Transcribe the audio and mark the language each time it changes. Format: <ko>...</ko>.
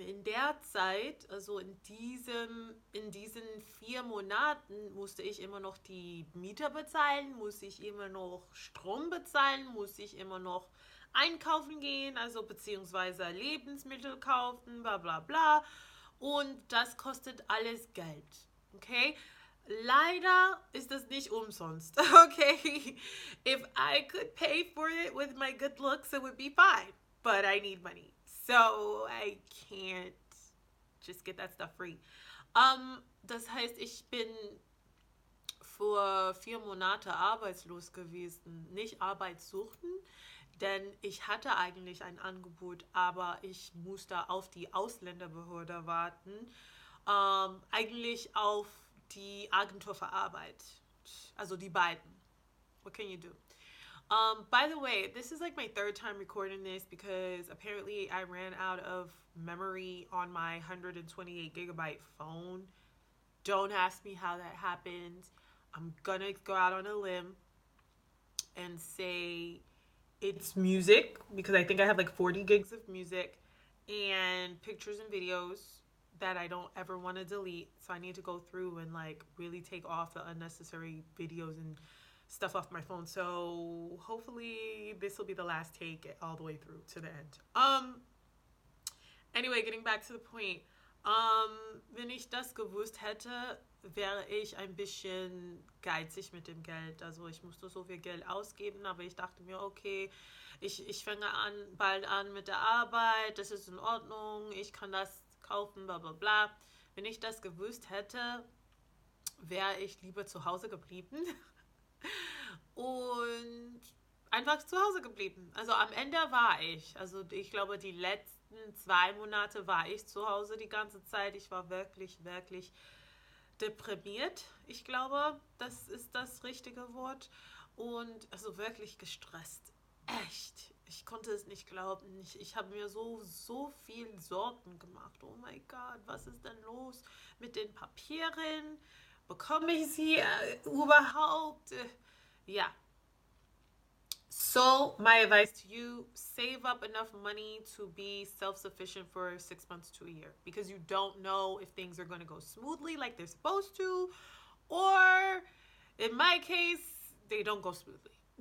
<de>In der Zeit, also in diesen 4 Monaten, musste ich immer noch die Miete bezahlen, musste ich immer noch Strom bezahlen, musste ich immer noch einkaufen gehen, also beziehungsweise Lebensmittel kaufen, bla bla bla. Und das kostet alles Geld. Okay? Leider ist das nicht umsonst. Okay?</de> <en>If I could pay for it with my good looks, it would be fine. But I need money. So I can't just get that stuff free.</en> <de>Das heißt, ich bin vor 4 Monate arbeitslos gewesen. Nicht arbeitssuchen, denn ich hatte eigentlich ein Angebot, aber ich musste auf die Ausländerbehörde warten. Eigentlich auf die Agentur für Arbeit. Also die beiden.</de> <en>What can you do? By the way, this is like my third time recording this because apparently I ran out of memory on my 128 GB phone. Don't ask me how that happened. I'm gonna go out on a limb and say it's music because I think I have like 40 gigs of music and pictures and videos that I don't ever want to delete. So I need to go through and like really take off the unnecessary videos and stuff off my phone. So hopefully this will be the last take all the way through to the end. Anyway, getting back to the point.</en> <de>Wenn ich das gewusst hätte, wäre ich ein bisschen geizig mit dem Geld. Also ich musste so viel Geld ausgeben, aber ich dachte mir, okay, ich fange bald an mit der Arbeit, das ist in Ordnung, ich kann das kaufen, bla bla bla. Wenn ich das gewusst hätte, wäre ich lieber zu Hause geblieben und einfach zu Hause geblieben. Also am Ende war ich. Also ich glaube, die letzten 2 Monate war ich zu Hause die ganze Zeit. Ich war wirklich, wirklich deprimiert. Ich glaube, das ist das richtige Wort. Und also wirklich gestresst. Echt. Ich konnte es nicht glauben. Ich habe mir so viel Sorgen gemacht. Oh mein Gott, was ist denn los mit den Papieren? Bekomme ich sie überhaupt? Ja.</de> <en>So, my advice to you, save up enough money to be self sufficient for 6 months to a year because you don't know if things are going to go smoothly like they're supposed to, or in my case, they don't go smoothly.</en>